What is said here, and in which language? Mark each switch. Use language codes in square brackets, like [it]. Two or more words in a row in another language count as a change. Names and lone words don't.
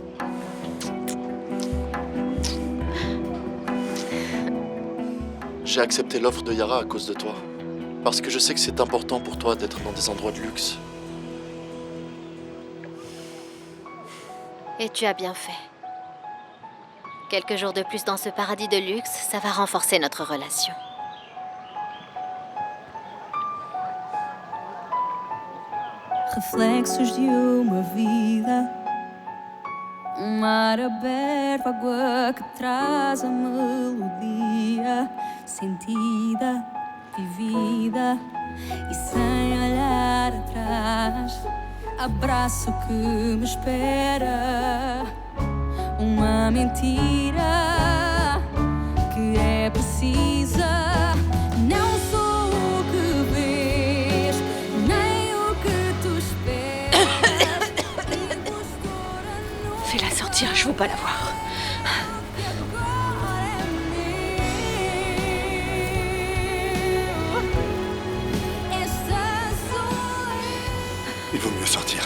[fr] J'ai accepté l'offre de Yara à cause de toi. Parce que je sais que c'est important pour toi d'être dans des endroits de luxe. Et tu as bien fait. Quelques jours de plus dans ce paradis de luxe, ça va renforcer notre relation. [pt] Reflexos de uma vida, mar aberto, água que traz a melodia sentida, vivida e sem olhar atrás. Abraço que me espera, uma mentira que é precisa. Não sou o que vês, nem o que tu esperas. [fr] Fais-la sortir, je veux pas la voir. Il vaut mieux sortir.